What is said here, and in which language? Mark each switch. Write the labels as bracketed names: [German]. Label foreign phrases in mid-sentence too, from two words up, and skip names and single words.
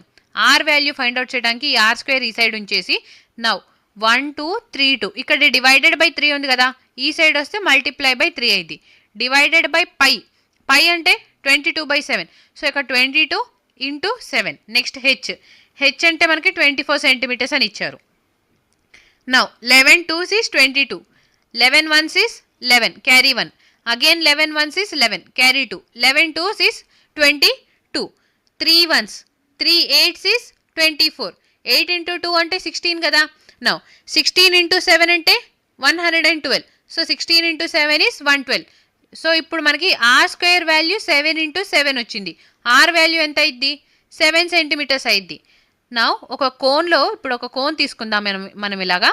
[Telugu] r వాల్యూ [English] find out [Telugu] చేయడానికి ఈ r² ఈ సైడ్ ఉంచేసి నౌ 1232 ఇక్కడ [English] divided by [Telugu] 3 ఉంది కదా, ఈ సైడ్ వస్తే [English] multiply by [Telugu] 3 అయింది, [English] divided by pi [Telugu] అంటే 22/7. సో ఇక్కడ 22 × 7. నెక్స్ట్ హెచ్ అంటే మనకి 24 సెంటీమీటర్స్ అని ఇచ్చారు. [English] నౌ 11 2s is 22, 11 1s is 11, carry 1, again 11 1s is 11, carry 2, 11 2s is 22, 3 1s 3 8s is 24, 8 × 2 [Telugu] అంటే 16 కదా. నౌ 16 × 7 అంటే 112. సో 16 × 7 is 112. సో ఇప్పుడు మనకి r² వాల్యూ 7 × 7 వచ్చింది. r వాల్యూ ఎంత అయింది? 7 సెంటీమీటర్స్ అయింది. నా ఒక కోన్లో ఇప్పుడు ఒక కోన్ తీసుకుందాం మనం ఇలాగా.